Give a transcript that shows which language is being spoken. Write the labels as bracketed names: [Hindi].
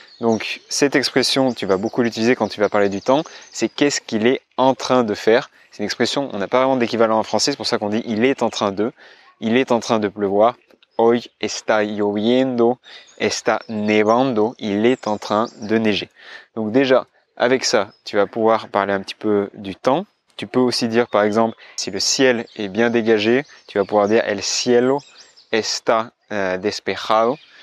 [French] Donc cette expression, tu vas beaucoup l'utiliser quand tu vas parler du temps, c'est qu'est-ce qu'il est en train de faire. C'est une expression, on n'a pas vraiment d'équivalent en français, c'est pour ça qu'on dit il est en train de pleuvoir. [Spanish] Hoy está lloviendo, está nevando, [French] il est en train de neiger. Donc déjà, avec ça, tu vas pouvoir parler un petit peu du temps. Tu peux aussi dire par exemple, si le ciel est bien dégagé, tu vas pouvoir dire [Spanish] el cielo está despejado.